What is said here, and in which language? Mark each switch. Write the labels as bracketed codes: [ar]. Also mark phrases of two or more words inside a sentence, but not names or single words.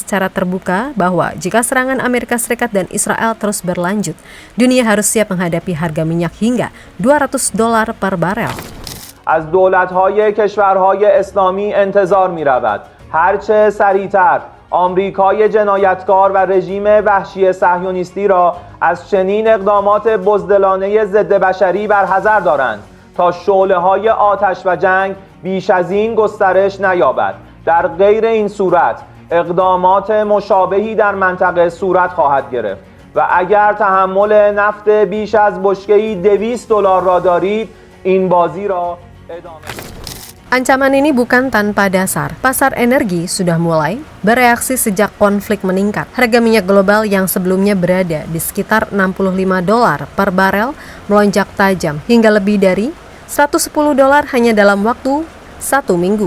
[id] secara terbuka bahwa jika serangan Amerika Serikat dan Israel terus berlanjut, dunia harus siap menghadapi harga minyak hingga $200 per barel. [fa] از دولت‌های کشورهای اسلامی انتظار می‌رود هرچه سریعتر آمریکای جنایتکار و رژیم وحشی صهیونیستی را از چنین اقدامات بزدلانه ضد بشری برحذر دارند تا شعله‌های آتش و جنگ بیش از این گسترش نیابد. در غیر این صورت اقدامات مشابهی در منطقه صورت خواهد گرفت و اگر تحمل نفت بیش از بشکه‌ای $200 را دارید این بازی را ادامه. [id] Ancaman ini bukan tanpa dasar. Pasar energi sudah mulai bereaksi sejak konflik meningkat. Harga minyak global yang sebelumnya berada di sekitar $65 per barel melonjak tajam hingga lebih dari $110 hanya dalam waktu 1 minggu.